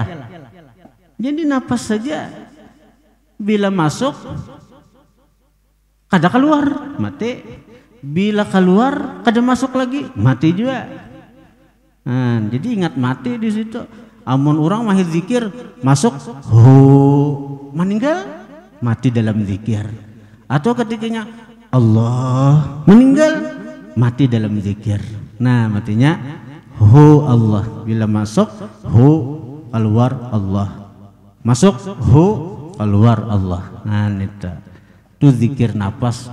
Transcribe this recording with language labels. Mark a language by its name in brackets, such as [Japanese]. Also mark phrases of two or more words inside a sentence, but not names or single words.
[Banjar] Jadi napas saja bila masuk kada keluar mati. Bila keluar kada masuk lagi mati juga. Nah, jadi ingat mati di situ. Amun orang mahir zikir masuk hu, meninggal mati dalam zikir. Atau ketikanya Allah, meninggal mati dalam zikir. Nah, matinya hu Allah. Bila masuk hu, keluar Allah. Masuk hu, keluar Allah. Nah, itu zikir nafas.